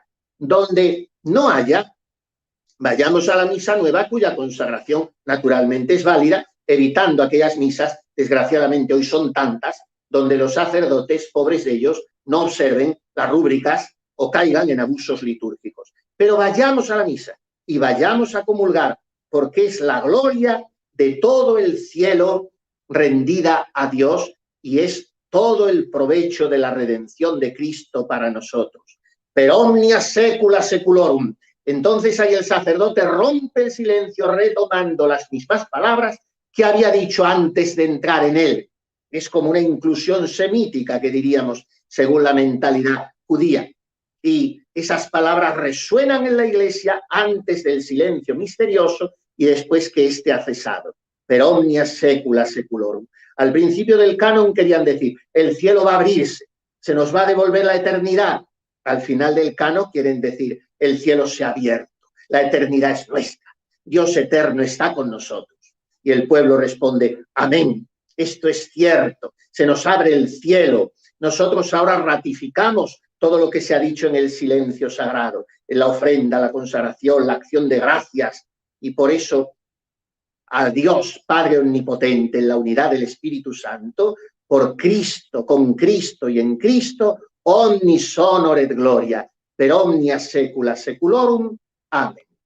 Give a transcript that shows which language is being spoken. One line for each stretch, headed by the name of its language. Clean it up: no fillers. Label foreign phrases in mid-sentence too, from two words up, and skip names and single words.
Spanish: Donde no haya, vayamos a la misa nueva, cuya consagración naturalmente es válida, evitando aquellas misas, desgraciadamente hoy son tantas, donde los sacerdotes, pobres de ellos, no observen las rúbricas o caigan en abusos litúrgicos. Pero vayamos a la misa y vayamos a comulgar, porque es la gloria de todo el cielo rendida a Dios y es todo el provecho de la redención de Cristo para nosotros.
Latin: Per omnia saecula saeculorum.
Spanish: Entonces ahí el sacerdote rompe el silencio retomando las mismas palabras que había dicho antes de entrar en él. Es como una inclusión semítica, que diríamos, según la mentalidad judía. Y esas palabras resuenan en la Iglesia antes del silencio misterioso y después que éste ha cesado.
Latin: per omnia secula seculorum.
Spanish: Al principio del canon querían decir, el cielo va a abrirse, se nos va a devolver la eternidad. Al final del canon quieren decir, el cielo se ha abierto, la eternidad es nuestra, Dios eterno está con nosotros. Y el pueblo responde, amén, esto es cierto, se nos abre el cielo. Nosotros ahora ratificamos todo lo que se ha dicho en el silencio sagrado, en la ofrenda, la consagración, la acción de gracias. Y por eso, a Dios Padre Omnipotente, en la unidad del Espíritu Santo, por Cristo, con Cristo y en Cristo,
Latin: omnis honor et gloria, per omnia secula seculorum. Amén.